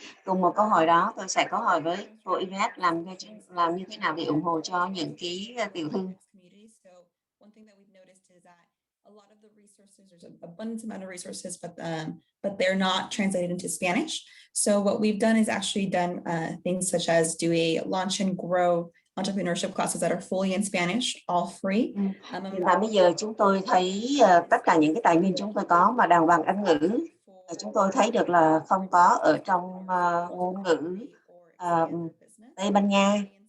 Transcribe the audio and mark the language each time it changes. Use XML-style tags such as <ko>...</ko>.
<vi>Cùng một câu hỏi đó, tôi sẽ có hỏi với cô Yvette làm như thế nào để ủng hộ cho những cái tiểu thương.</vi> <en>One thing that we've noticed is that a lot of the resources, there's an abundance amount of resources, but they're not translated into Spanish. So what we've done is actually done things such as do a launch and grow entrepreneurship classes that are fully in Spanish, all free.</en> <vi>Hiện tại bây giờ chúng tôi thấy tất cả những cái tài nguyên chúng tôi có mà đang bằng Anh ngữ, chúng tôi thấy được là không có ở trong ngôn ngữ Tây Ban Nha.</vi>